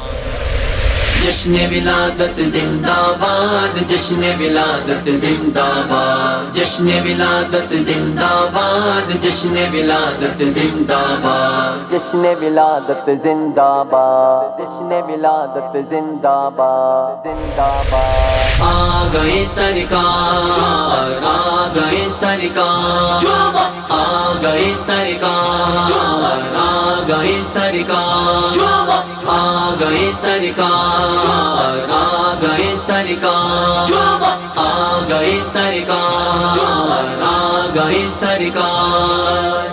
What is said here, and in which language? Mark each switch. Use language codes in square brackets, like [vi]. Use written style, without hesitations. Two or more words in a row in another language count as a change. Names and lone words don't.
[ur] جشن ولادت زندہ باد، جشن ولادت زندہ باد، جشن ولادت زندہ باد، جشن ولادت زندہ باد، جشن ولادت زندہ باد، جشن ولادت زندہ باد، زندہ باد۔ آ گئے سرکار، آ گئے سرکار، آ گئے سرکار، آ گئے سرکار، آ گئے سرکار، آ گئے سرکار، آ گئے سرکار، آ گئے سرکار۔